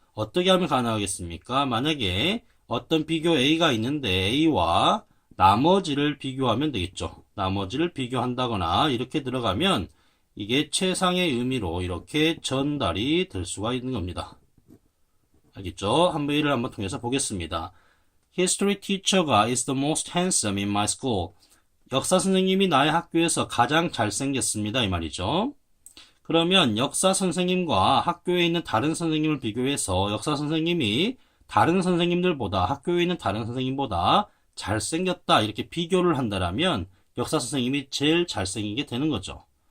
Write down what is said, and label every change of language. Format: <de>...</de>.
<ko>어떻게 하면 가능하겠습니까? 만약에 어떤 비교 A가 있는데 A와 나머지를 비교하면 되겠죠. 나머지를 비교한다거나 이렇게 들어가면 이게 최상의 의미로 이렇게 전달이 될 수가 있는 겁니다. 알겠죠? 한번 예를 한번 통해서 보겠습니다.</ko> <en>History teacher가 is the most handsome in my school.</en> <ko>역사 선생님이 나의 학교에서 가장 잘생겼습니다. 이 말이죠. 그러면 역사 선생님과 학교에 있는 다른 선생님을 비교해서 역사 선생님이 다른 선생님들보다 학교에 있는 다른 선생님보다 잘생겼다 이렇게 비교를 한다라면 역사 선생님이 제일 잘생기게 되는 거죠.</ko>